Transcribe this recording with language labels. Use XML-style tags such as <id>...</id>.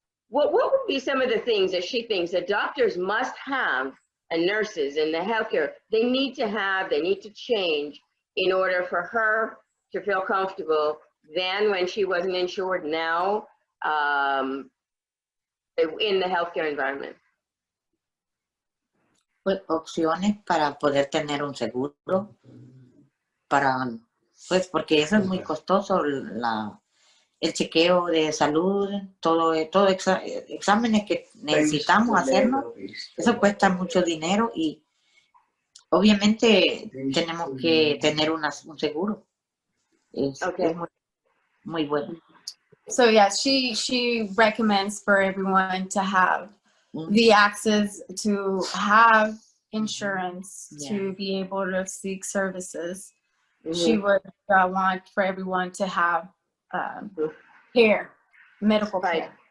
<en>what would be some of the things that she thinks that doctors must have and nurses in the healthcare, they need to change in order for her to feel comfortable then when she wasn't insured, now in the healthcare environment?</en> <es>Pues opciones para poder tener un seguro, pues porque eso es muy costoso, el chequeo de salud, todo exámenes que necesitamos hacernos, eso cuesta mucho dinero y obviamente tenemos que tener un seguro. Es muy bueno.</es> <en>So yeah, she recommends for everyone to have the access to have insurance to be able to seek services. She would want for everyone to have care, medical care.</en>